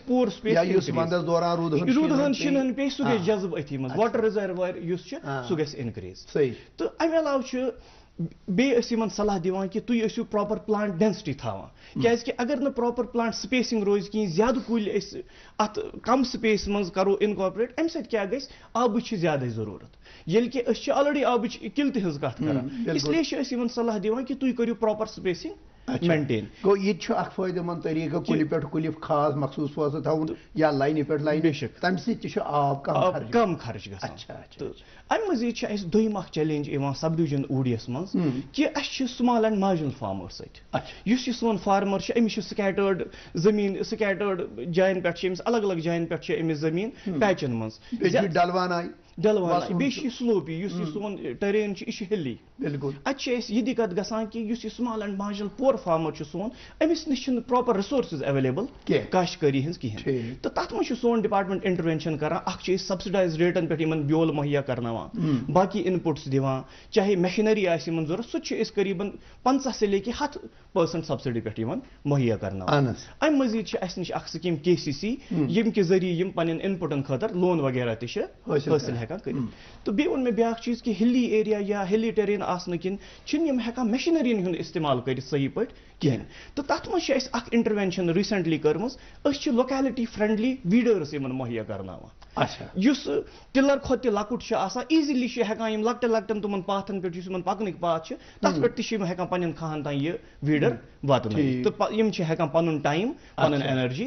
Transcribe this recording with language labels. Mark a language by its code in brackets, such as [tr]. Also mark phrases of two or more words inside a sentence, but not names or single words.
[en] pore space [ks] روٗدٕ شِنہٕ پیٚیہِ سُہ گژھِ جذب أتھی منٛز [en] water reservoir [ks] یُس چھُ سُہ گژھِ اِنکریٖز تہٕ امہِ علاوٕ چھُ بیٚیہِ أسۍ یِمن صلاح دِوان کہِ تُہۍ ٲسِو [en] proper plant density [ks] تھاوان کیٛازِ کہِ اگر نہٕ [en] proper plant spacing [ks] روزِ کِہیٖنۍ زیادٕ کُلۍ أسۍ اتھ کم سپیس منٛز کرو انکارپوریٹ امہِ سۭتۍ کیٛاہ گژھِ آبٕچ چھِ زیادٕ ضروٗرت ییٚلہِ کہِ أسۍ چھِ آلریڈی آبٕچ قلتہِ ہٕنٛز کتھ کران اسلیے چھِ أسۍ یِمن صلاح دِوان کہِ تُہۍ کٔرِو [en] proper spacing maintain [ks] گو یہ اخ فائدہ مند طریقہ کلی پہ کلی خاص مخصوص فاصلہ تھاون یا لائنہ پہ لائن تم سی آب کم خرچ گژھان امہ مزید اس دویم اخ چیلنج یوان [en] sub division [ks] اوڈیس مز کہ اس [en] small and marginal farmer [ks] ست یہ سون فارمر امس سکیٹرڈ زمین سکیٹرڈ جائن پہ الگ الگ جائن پہ امس زمین پیچن مز ڈلوان بیٚیہِ سلوپی یُس یہِ سون ٹرین یہ ہلی بالکل اتہ یہ دقت گژھان کہ یُس یہِ [en] small and marginal poor farmer [ks] چھُ سون امس نش چھنہٕ [en] proper resources available [ks] کاشتکاری ہٕنٛز کِہیٖنۍ تہٕ تتھ منٛز چھُ سون [en] department intervention [ks] کران اکھ چھِ أسۍ سبسڈایز ریٹن پٮ۪ٹھ یِمن بیول مہیا کرناوان باقی انپٹس دِوان چاہے میشنری آسہِ یِمن ضروٗرت سُہ تہِ چھِ أسۍ قریباً 50 سے لے کے 100% سبسڈی پٮ۪ٹھ یِمن مہیا کرناوان امہِ مزید چھِ اسہِ نِش اکھ سکیٖم KCC ییٚمہِ کہِ ذٔریعہٕ یِم پنٕنٮ۪ن انپٹن خٲطرٕ لون وغیرہ تہِ چھِ حٲصِل ہٮ۪کان کٔرِتھ تہٕ بیٚیہِ ووٚن مےٚ بیٛاکھ چیٖز کہِ [en] hilly area [ks] یا [en] hilly terrain [ks] آسنہٕ کِنۍ چھِنہٕ یِم ہٮ۪کان مشیٖنرین ہُنٛد استعمال کٔرِتھ صحیح پٲٹھۍ کِہیٖنۍ تہٕ تتھ منٛز چھِ اَسہِ اکھ [en] intervention recently [ks] کٔرمٕژ أسۍ چھِ [en] locality friendly [ks] ویٖڈٲرٕس یِمن مہیا کرناوان یُس ٹِلر کھۄتہٕ تہِ لۄکُٹ چھُ آسان ایٖزیلی چھِ ہٮ۪کان یِم لۄکٹٮ۪ن لۄکٹٮ۪ن تِمن پاتھن پٮ۪ٹھ یُس یِمن پکنٕکۍ پاتھ چھِ تتھ پٮ۪ٹھ تہِ چھِ یِم ہٮ۪کان پننٮ۪ن کھہن تام یہِ ویٖڈر واتنٲیِتھ تہٕ یِم چھِ ہٮ۪کان پنُن ٹایم پنُن اینرجی